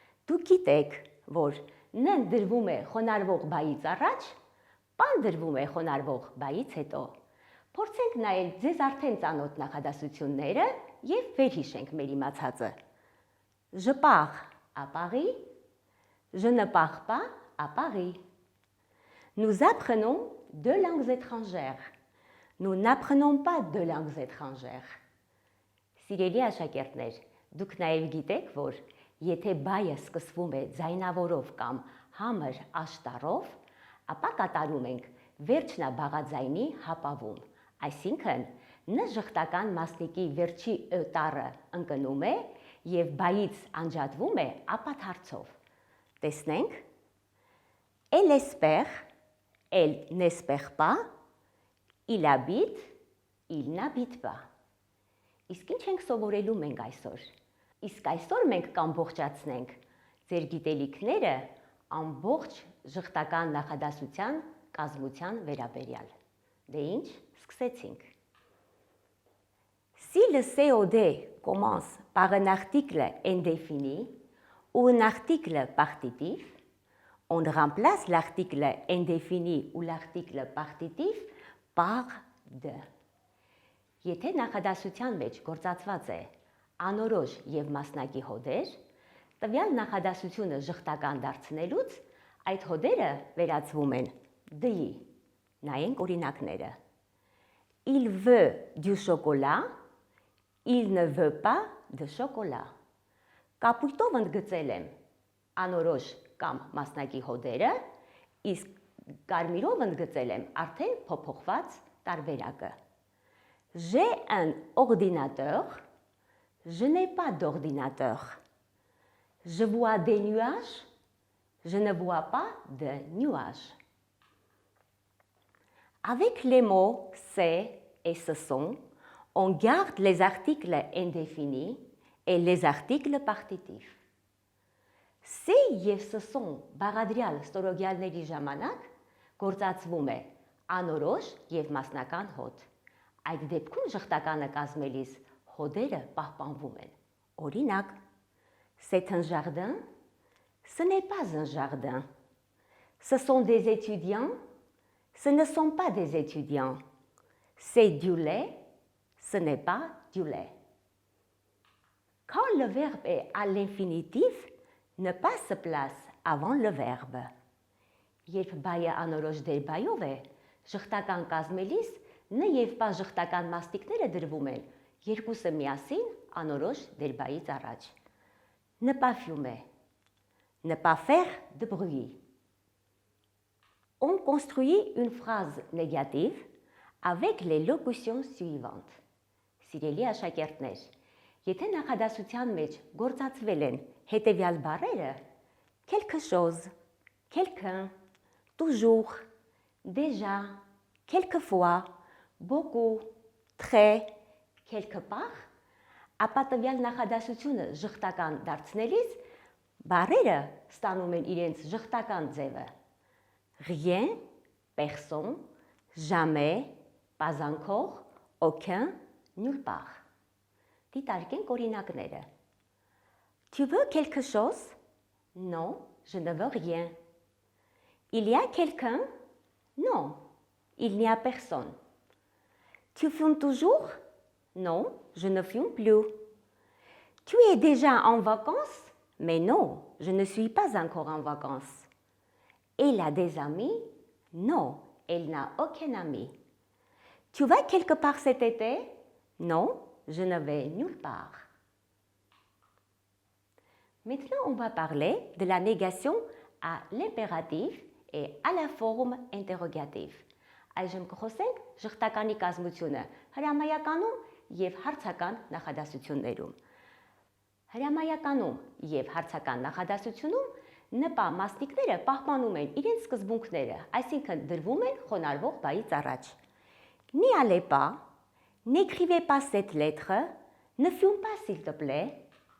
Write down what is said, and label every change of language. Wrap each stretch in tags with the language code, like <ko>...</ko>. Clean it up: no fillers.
<hy>Դուք գիտեք, որ ն դրվում է խոնարհվող բայից առաջ, պ-ն դրվում է խոնարհվող բայից հետո։ Փորձենք նայել ձեզ արդեն ծանոթ նախադասությունները եւ վերհիշենք մեր իմացածը։</hy> <fr>Je pars à Paris, je ne pars pas à Paris. Nous apprenons deux langues étrangères. Nous n'apprenons pas deux langues étrangères.</fr> <hy>Սիրելի աշակերտներ, դուք նաև գիտեք, որ եթե բայը սկսվում է ձայնավորով կամ համր աշտարով, ապա կատարում ենք վերջնաբաղաձայնի հապավում, այսինքն ն ժխտական մասնիկի վերջի ը տառը ընկնում է եւ բայից անջատվում է ապաթարցով։ Տեսնենք.</hy> <fr>Elle espère, elle n'espère pas, il habite, il n'habite pas.</fr> <hy>Իսկ ինչ ենք սովորելու մենք այսօր։ Իսկ այսօր մենք կամբողջացնենք ձեր գիտելիքները ամբողջ ժխտական նախադասության կազմության վերաբերյալ։ Դե ինչ, սկսեցինք։</hy> <fr>Si le COD commence par un article indéfini ou un article partitif, on remplace l'article indéfini ou l'article partitif par de.</fr> <hy>Եթե նախադասության մեջ գործածված է անորոշ եւ մասնակի հոդեր, տվյալ նախադասությունը ժխտական դարձնելուց այդ հոդերը վերածվում են դ-ի։ Նայենք օրինակները։</hy> <fr>Il veut du chocolat, il ne veut pas de chocolat.</fr> <hy>Կապույտով ընդգծել եմ անորոշ կամ մասնակի հոդերը, իսկ կարմիրով ընդգծել եմ արդեն փոփոխված տարբերակը։</hy> <fr>J'ai un ordinateur, je n'ai pas d'ordinateur. Je vois des nuages, je ne vois pas de nuages. Avec les mots c'est et ce sont, on garde les articles indéfinis et les articles partitifs.</fr> <hy>C'est եւ ce sont բաղադրյալ ստորոգյալների ժամանակ գործածվում է անորոշ եւ մասնական հոդ։ Այդ դեպքում ժխտականը կազմելիս հոդերը պահպանվում են։ Օրինակ,</hy> <fr>c'est un jardin, ce n'est pas un jardin. Ce sont des étudiants, ce ne sont pas des étudiants. C'est du lait, ce n'est pas du lait. Quand le verbe est à l'infinitif, ne pas se place avant le verbe.</fr> <hy>Երբ բայը անորոշ դերբայով է, ժխտական կազմելիս ն եւ պ ժխտական մասնիկները դրվում են երկուսը միասին անորոշ դերբայից առաջ։</hy> <fr>Ne pas fumer, ne pas faire de bruit. On construit une phrase négative avec les locutions suivantes.</fr> <hy>Սիրելի աշակերտներ, եթե նախադասության մեջ գործածվել են հետևյալ բառերը</hy> <fr>quelque chose, quelqu'un, toujours, déjà, quelquefois, beaucoup, très, quelque part,</fr> <hy>ապա տվյալ նախադասությունը ժխտական դարձնելիս բառերը ստանում են իրենց ժխտական ձևը։</hy> <fr>Rien, personne, jamais, pas encore, aucun, nulle part.</fr> <hy>Դիտարկենք օրինակները։</hy> <fr>Tu veux quelque chose? Non, je ne veux rien. Il y a quelqu'un? Non, il n'y a personne. Tu fumes toujours? Non, je ne fume plus. Tu es déjà en vacances? Mais non, je ne suis pas encore en vacances. Elle a des amis? Non, elle n'a aucun ami. Tu vas quelque part cet été? Non, je ne vais nulle part. Maintenant, on va parler de la négation à l'impératif et à la forme interrogative.</fr> <hy>Այժմ կխոսենք ժխտականի կազմությունը հրամայականում և հարցական նախադասություններում։ Հրամայականում և հարցական նախադասությունում նպա մասնիկները պահպանում են իրենց սկզբունքները, այսինքն դրվում են խոնարհվող բայից առաջ։</hy> <fr>N'y allez pas, n'écrivez pas cette lettre, ne fume pas s'il te plaît.</fr>